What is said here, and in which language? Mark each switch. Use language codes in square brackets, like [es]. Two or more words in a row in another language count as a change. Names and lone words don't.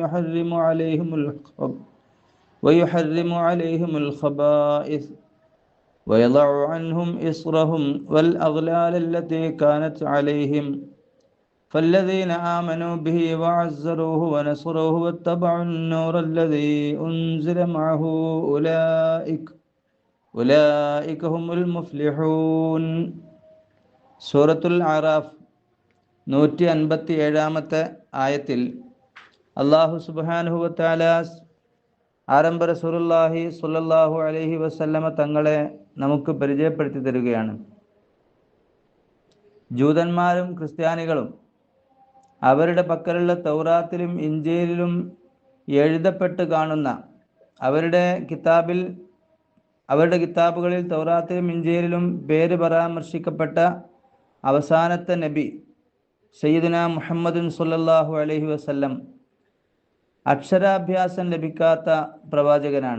[ar] ويحرم عليهم الخبائث ويضع عنهم إصرهم والأغلال التي كانت عليهم فالذين آمنوا به وعزروه ونصروه واتبعوا النور الذي أنزل معه أولئك هم المفلحون. [ml] സൂറത്തുൽ അറാഫ് 157 ആയത്തിൽ [ar] الله سبحانه وتعالى [ml] ആരംഭ [ar] رسول الله صلى الله عليه وسلم [ml] തങ്ങളെ നമുക്ക് പരിചയപ്പെടുത്തി തരികയാണ്. ജൂതന്മാരും ക്രിസ്ത്യാനികളും അവരുടെ പക്കലുള്ള തൗറാത്തിലും ഇഞ്ചീലിലും എഴുതപ്പെട്ട് കാണുന്ന അവരുടെ കിതാബുകളിൽ തൗറാത്തിലും ഇഞ്ചീലിലും പേര് പരാമർശിക്കപ്പെട്ട അവസാനത്തെ നബി [ar] سيدنا محمد صلى الله عليه وسلم [ml] അക്ഷരാഭ്യാസം ലഭിക്കാത്ത പ്രവാചകനാണ്.